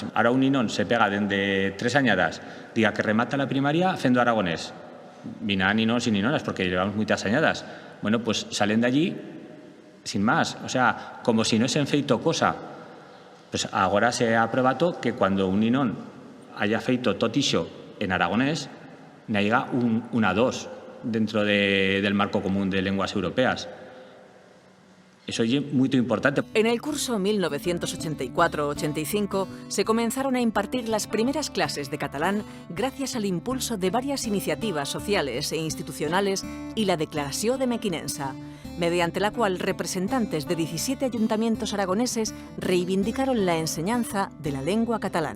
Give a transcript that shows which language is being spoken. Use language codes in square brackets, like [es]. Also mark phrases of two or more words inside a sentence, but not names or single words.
[an] Ahora un ninón se pega desde 3 añadas, diga que remata la primaria haciendo aragonés. Vina ninos y ninonas porque llevamos muchas añadas. Bueno, pues salen de allí sin más. O sea, como si no se han feito cosa. Pues ahora se ha probado que cuando un ninón haya feito tot ixo en aragonés, ne haya una 2 dentro del marco común de lenguas europeas. [es] Eso es muy importante. En el curso 1984-85 se comenzaron a impartir las primeras clases de catalán gracias al impulso de varias iniciativas sociales e institucionales y la Declaració de Mequinensa, mediante la cual representantes de 17 ayuntamientos aragoneses reivindicaron la enseñanza de la lengua catalana.